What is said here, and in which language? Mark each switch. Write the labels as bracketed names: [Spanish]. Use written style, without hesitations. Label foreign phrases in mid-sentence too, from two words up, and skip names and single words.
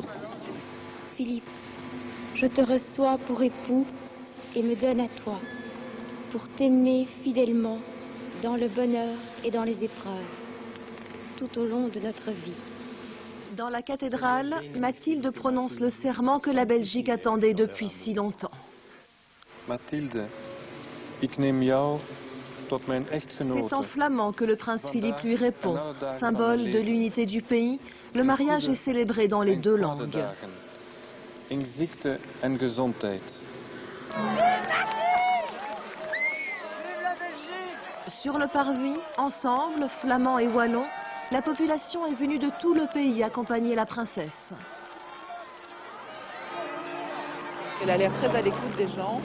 [French] Philippe, je te reçois pour époux et me donne à toi, pour t'aimer fidèlement dans le bonheur et dans les épreuves, tout au long de notre vie. Dans la cathédrale, Mathilde prononce le serment que la Belgique attendait depuis si longtemps. [Dutch] Mathilde, ik neem jou tot mijn echtgenote. [French] C'est en flamand que le prince Philippe lui répond. Symbole de l'unité du pays, le mariage est célébré dans les 2 langues. [Dutch] In ziekte en gezondheid. [French] Sur le parvis, ensemble, flamands et wallons, la population est venue de tout le pays accompagner la princesse. Elle a l'air très à l'écoute des gens.